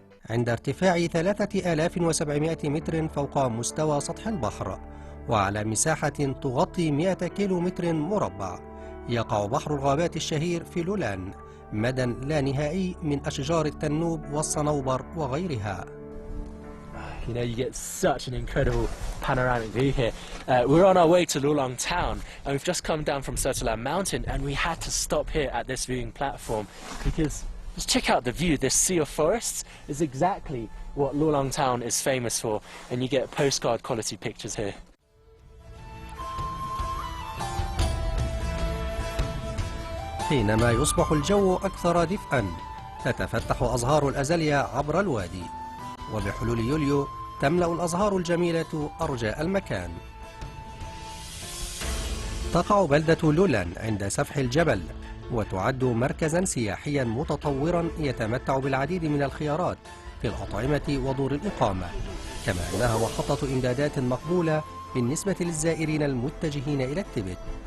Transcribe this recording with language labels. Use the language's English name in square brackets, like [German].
[Arabic] عند ارتفاع 3700 متر فوق مستوى سطح البحر، وعلى مساحة تغطي 100 كيلومتر مربع، يقع بحر الغابات الشهير في لولان، مدى لا نهائي من أشجار التنوب والصنوبر وغيرها. [English] You know, you get such an incredible panoramic view here. We're on our way to Lulang town, and we've just come down from Sitilan Mountain, and we had to stop here at this viewing platform because just check out the view. This sea of forests is exactly what Lulang town is famous for, and you get postcard quality pictures here. [Arabic] حينما يصبح الجو أكثر دفئا تتفتح أزهار الأزاليا عبر الوادي، وبحلول يوليو تملأ الأزهار الجميلة أرجاء المكان. تقع بلدة لولان عند سفح الجبل، وتعد مركزا سياحيا متطورا يتمتع بالعديد من الخيارات في الأطعمة ودور الإقامة، كما أنها محطة إمدادات مقبولة بالنسبة للزائرين المتجهين إلى التبت.